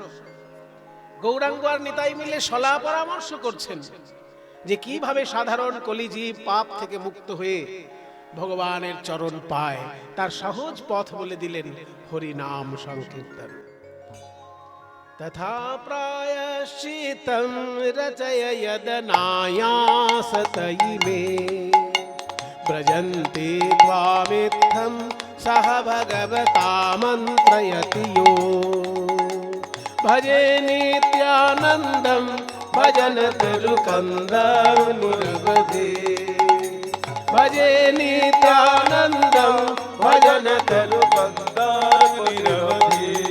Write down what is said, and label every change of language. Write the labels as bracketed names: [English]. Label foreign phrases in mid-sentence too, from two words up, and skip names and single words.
[Bangla] গৌরাঙ্গ আর নিতাই মিলে সলা পরামর্শ করছেন যে কিভাবে সাধারণ কলিজীব পাপ থেকে মুক্ত হয়ে ভগবানের চরণ পায়, তার সহজ পথ বলে দিলেন হরি নাম সংকীর্তন। [Sanskrit] তথা প্রায়শ্চিত্তম রচয় যদনায়াসত ইমে ব্রজন্তি ত্বামিত্থম सह भगवता मन्त्रयति यो भजे नित्यानन्दं भजन तरुकन्दं निरवधि भजे नित्यानन्दं भजन तरुकन्दं निरवधि